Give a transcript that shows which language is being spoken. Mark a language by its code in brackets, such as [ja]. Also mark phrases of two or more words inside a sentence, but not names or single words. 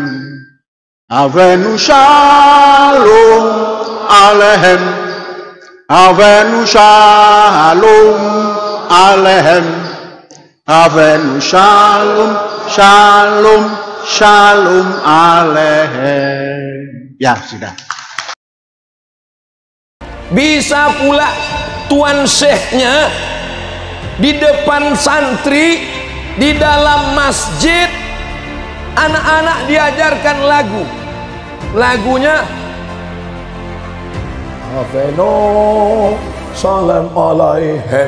[he] הבאנו שלום עליכם. הבאנו שלום עליכם. הבאנו שלום, שלום, שלום עליכם. [id] Ya, sudah. Bisa pula tuan syekhnya di depan santri, di dalam masjid, anak-anak diajarkan lagu. Lagunya [he] הבאנו שלום עליכם.